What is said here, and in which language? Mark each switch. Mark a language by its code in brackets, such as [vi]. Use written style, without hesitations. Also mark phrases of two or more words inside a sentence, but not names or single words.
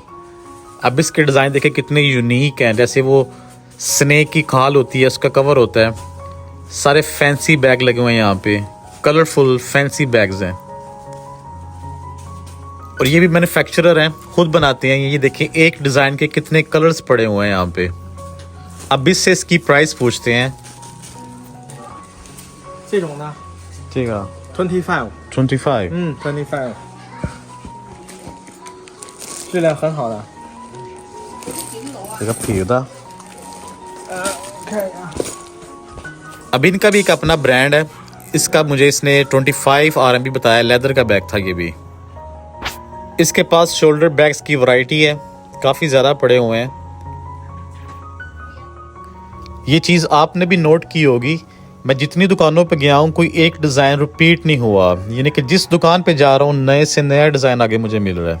[hi] अब इसके डिज़ाइन देखें कितने यूनिक हैं, जैसे वो स्नेक की खाल होती है उसका कवर होता है। सारे [en] fancy bag [hi] लगे हुए हैं यहाँ पे, [en] colorful fancy bags [hi] हैं और ये भी मैन्युफैक्चरर हैं, खुद बनाते हैं। ये देखें एक डिज़ाइन के कितने कलर्स पड़े हुए हैं यहाँ पे। अब इससे इसकी प्राइस पूछते हैं। [zh] 这种呢这个 25 25 25质量很好的这个皮的看一下 [hi] अब इनका भी एक अपना ब्रांड है। इसका मुझे इसने 25 RMB बताया। लेदर का बैग था ये भी। इसके पास [en] shoulder bags [hi] की वैरायटी है, काफ़ी ज़्यादा पड़े हुए हैं। ये चीज़ आपने भी नोट की होगी, मैं जितनी दुकानों पे गया हूँ कोई एक [en] design repeat [hi] नहीं हुआ, यानी कि जिस दुकान पे जा रहा हूँ नए से नया डिज़ाइन आगे मुझे मिल रहा है।